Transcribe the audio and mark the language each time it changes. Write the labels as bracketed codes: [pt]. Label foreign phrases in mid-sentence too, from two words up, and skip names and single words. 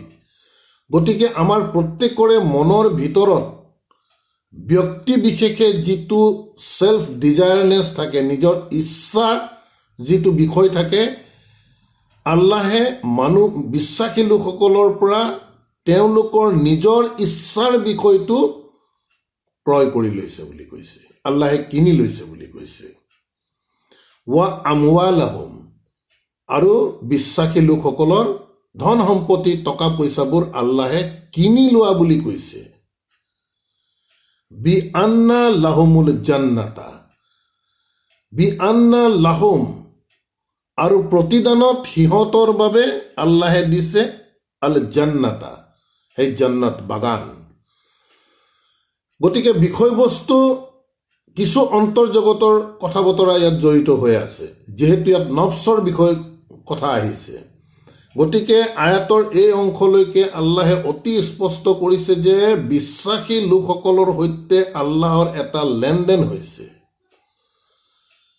[as] গতিকে আমাৰ প্ৰত্যেকৰে মনৰ ভিতৰত ব্যক্তি বিশেষে যিটো [en] self desireness [as] থাকে, নিজৰ ইচ্ছা যিটো বিষয় থাকে, আল্লাহে বিশ্বাসী লোকসকলৰ পৰা তেওঁলোকৰ নিজৰ ইচ্ছাৰ বিষয়টো ক্ৰয় কৰি লৈছে বুলি কৈছে, আল্লাহে কিনি লৈছে বুলি কৈছে। [ar] وأموالهم, [as] আৰু বিশ্বাসী লোকসকলৰ ধন সম্পত্তি, টকা পইচাবোৰ আল্লাহে কিনি লোৱা বুলি কৈছে। [ar] بأن لهم الجنة بأن لهم, [as] আৰু প্ৰতিদানত সিহঁতৰ বাবে আল্লাহে দিছে [ar] الجنة, [as] সেই জান্নাত বাগান। গতিকে বিষয়বস্তু কিছু অন্তৰ্জগতৰ কথা বতৰা ইয়াত জড়িত হৈ আছে, যিহেতু ইয়াত নফছৰ বিষয় কথা আহিছে। গতিকে আয়াতৰ এই অংশলৈকে আল্লাহে অতি স্পষ্ট কৰিছে যে বিশ্বাসী লোকসকলৰ সৈতে আল্লাহৰ এটা লেনদেন হৈছে।